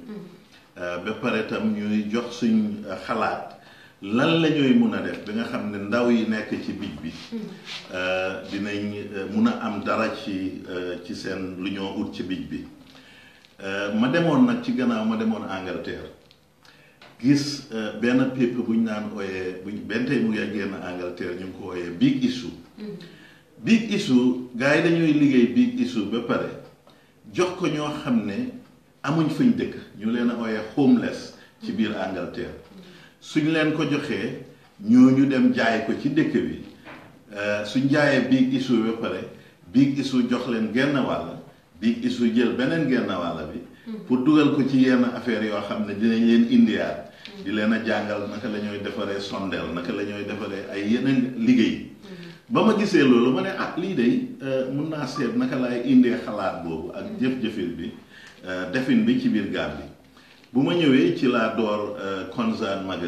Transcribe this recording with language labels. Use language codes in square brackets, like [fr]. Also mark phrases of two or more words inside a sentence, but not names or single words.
[wo] ba pare tam ñuy jox suñ xalaat lan la ñuy mun a def bi nga xam ne ndaw yi nekk ci bij bi dinañ mun a am dara ci seen lu ñoo ut ci bij bi ma demoon nag ci gannaaw ma demoon Angleterre gis benn paper bu ñu naan ooyee benn tey mu ngi génn Angleterre ñu ngi ko ooyee big issue big issue gars yi dañuy liggéey big issue ba pare jox ko ñoo xam ne amuñ fuñ dëkk ñu leen a ooyee homeless ci biir Angleterre suñ leen ko joxee ñooñu dem jaay ko ci dëkk bi suñ jaayee big issue ba pare big issue jox leen genn wàll big issue jël beneen genn wàll bi pour dugal ko ci yenn affaire yoo xam ne dinañ leen indiwaat di leen a jàngal naka la ñooy defaree sondeel naka la ñooy defaree ay yeneen liggéey ba ma gisee loolu ma ne lii de mun naa seet naka laay indee xalaat boobu ak jëf-jëfin bi defin bi ci biir Gambie bu ma ñëwee ci laa door Concern